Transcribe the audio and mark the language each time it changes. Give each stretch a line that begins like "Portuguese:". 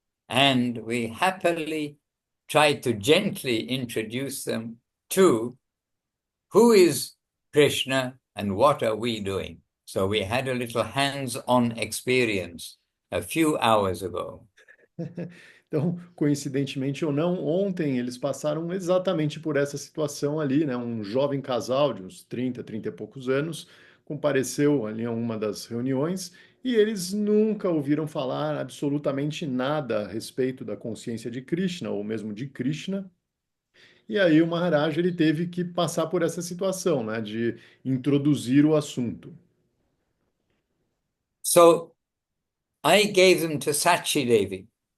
English: And we happily tried to gently introduce them to who is Krishna and what are we doing. So we had a little hands-on experience a few hours ago.
Portuguese: Então, coincidentemente ou não, ontem eles passaram exatamente por essa situação ali, né? Um jovem casal de uns 30 e poucos anos compareceu ali a uma das reuniões e eles nunca ouviram falar absolutamente nada a respeito da consciência de Krishna ou mesmo de Krishna. E aí o Maharaj ele teve que passar por essa situação, né, de introduzir o assunto.
English: So I gave them to Sachi Devi.